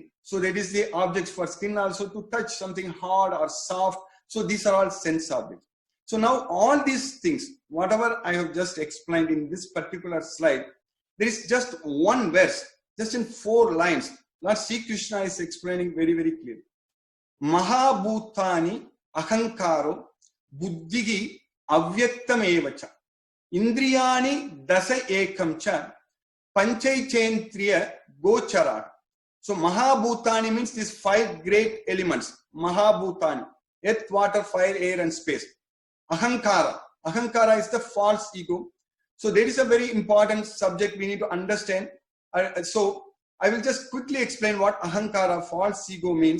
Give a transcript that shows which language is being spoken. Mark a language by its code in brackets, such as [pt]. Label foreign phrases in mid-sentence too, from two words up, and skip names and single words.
[en] So that is the objects for skin also, to touch something hard or soft. So these are all sense objects. So now all these things, whatever I have just explained in this particular slide, there is just one verse, just in 4 lines. Lord Sri Krishna is explaining very, very clearly. [sa] Mahabhutani ahankaro buddhigi avyaktamevacha indriyani dasa ekamcha panchaicentriya gocharat. [en] So Mahabhutani means these 5 great elements. Mahabhutani, earth, water, fire, air, and space. Ahankara. Ahankara is the false ego. So there is a very important subject we need to understand. So I will just quickly explain what ahankara, false ego, means.